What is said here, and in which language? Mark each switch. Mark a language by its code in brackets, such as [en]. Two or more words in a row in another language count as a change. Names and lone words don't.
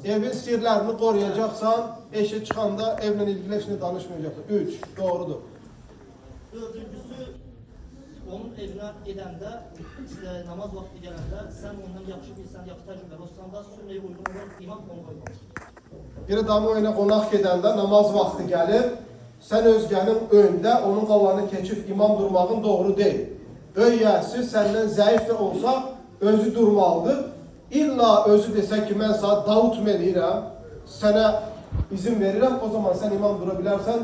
[tr] evin sirlerini koruyacaksan, eşi çıkanda evle ilgili eşine danışmayacaksın. 3, doğrudur. Dördüncüsü, onun evine gidende, işte namaz vakti gelende, sen ondan yaxşı bilsen, yaxşı tecrübeli olsan da sünneye uygun olarak imam onu koymalısın. [az] Bir adamın evine konak gedəndə namaz vaxtı gəlir, sən özgənin önündə onun qalanını keçib imam durmağın doğru deyil. Öyyəsi səndən zəif də olsa özü durmalıdır. İlla özü desə ki, mən sana Davut eləyirəm, sənə izin verirəm, o zaman sən imam dura bilərsən.